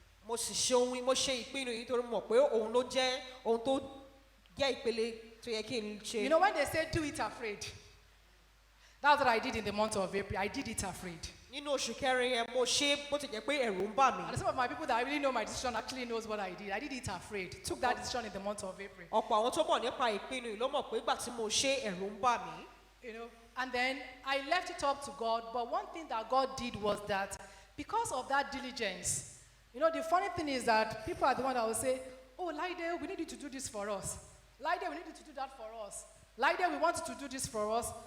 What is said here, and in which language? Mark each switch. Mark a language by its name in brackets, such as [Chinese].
[Yoruba] Mo sì ṣe ìpinnu yìí torí mo mọ̀ pé òun ló jẹ́ ohun tó jẹ́ ìpele tó yẹ kí n ṣe. [English] You know, when they say do it afraid, that's what I did in the month of April. I did it afraid. [Yoruba] Nínú oṣù kẹrin yẹn mo ṣe bó ti jẹ́ pé ẹ̀rù ń bà mí. [English] And some of my people that really know my decision actually knows what I did. I did it afraid. Took that decision in the month of April. [Yoruba] Ọ̀pọ̀ àwọn tó mọ̀ nípa ìpinnu yìí ló mọ̀ pé ìgbà tí mo ṣe ẹ̀rù ń bà mí. [English] You know, and then I left it up to God. But one thing that God did was that because of that diligence, you know, the funny thing is that people are the one that will say, oh, Olaide, we need you to do this for us. Olaide, we need you to do that for us. Olaide, we want you to do this for us.